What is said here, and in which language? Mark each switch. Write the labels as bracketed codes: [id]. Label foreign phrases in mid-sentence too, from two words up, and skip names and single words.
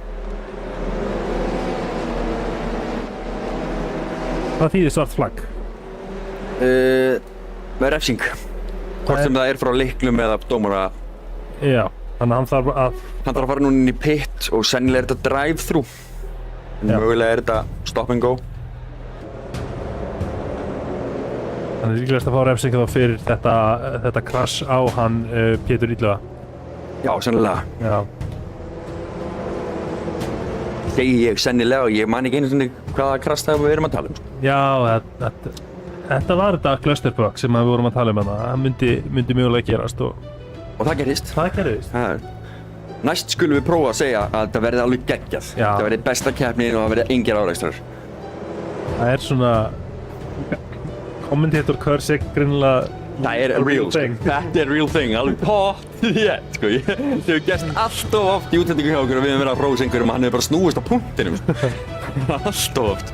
[is] Hvað þýðir svart flagg? Með refsing. Hvort sem það er frá leiknum eða dómara. Já, þannig að hann þarf að... Hann þarf að fara núna inn í pit og sennilega er þetta drive-through. En Já. mögulega er þetta [en] stop and go. [is] Hann er líklegast að fá refsing þá fyrir þetta krass á hann Pétur Illa. Já, sennilega. Já. Segi ég sennilega og ég man ekki einu sinni hvaða krass það við erum að tala um. Já, þetta var þetta clusterbug sem við vorum að tala um hana. Það myndi mögulega gerast og... Og það gerist. Það gerðist. Næst skulum við prófa að segja að þetta verði alveg geggjað. Já. Það verði besta keppnin og það verði engir árekstrar. Það er svona... [en] Commentator curse [is] greinilega... Það er real, sko. Þetta er [en] real thing, [is] alveg pottþétt, sko. Það hefur gerst allt of oft í útlendingu hjá okkur og við höfum verið að prófa einhverjum og hann hefur bara snúist á punktinum. Allt of oft.